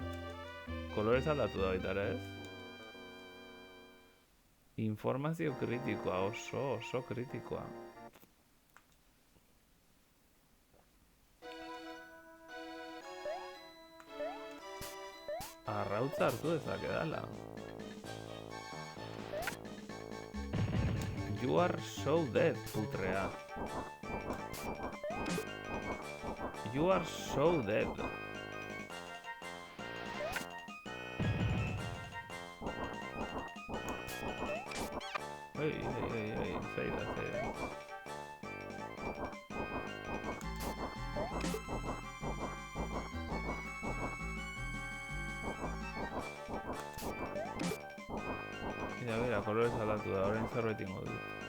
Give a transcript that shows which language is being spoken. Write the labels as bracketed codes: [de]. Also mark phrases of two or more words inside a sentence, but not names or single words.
[eu] Kolorez aldatu da baita ere, ez? Informazio kritikoa, oso kritikoa. Arrautza hartu dezaket dala. [en] You are so dead, putrea. You are so dead. [eu] Zeira. Bera, kolorez aldatu da, orain zerbait ingo dut.